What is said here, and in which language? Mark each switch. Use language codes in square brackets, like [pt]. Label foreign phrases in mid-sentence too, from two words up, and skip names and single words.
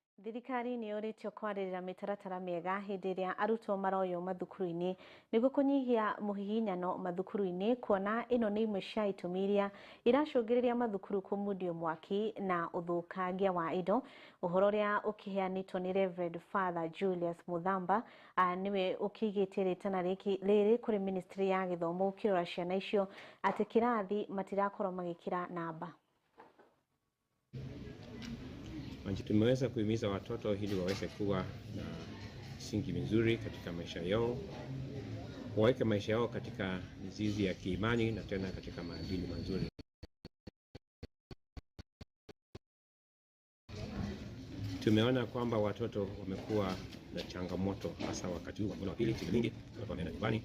[ki] thirikari nĩ yũrĩtio kwarĩrĩra mĩtaratara mĩega hĩndĩ ĩrĩa arutwo maroywo mathukuru-inĩ nĩguo kũnyihia mũhihinyano mathukuru-inĩ, kuona ĩno nĩ imwe cia itũmi iria iracũngĩrĩria mathukuru kũmundio mwaki na ũthũkangia wa indo. Ũhoro ũrĩa ũkĩheanĩtwo nĩ Reverend Father Julius Muthamba nĩwe ũkĩigĩtie rĩtana rĩrĩ kũrĩ Ministry ya Gĩthomo gũkĩrora ciana icio atĩ kĩrathi matirakorwo magĩkĩra namba. [sw] Tumeweza kuhimiza watoto ili waweze kuwa na msingi mizuri katika maisha yao, waweke maisha yao katika mizizi ya kiimani na tena katika maadili mazuri. Tumeona kwamba watoto wamekuwa na changamoto hasa wakati huu wa pili, shule nyingi watu wameenda nyumbani.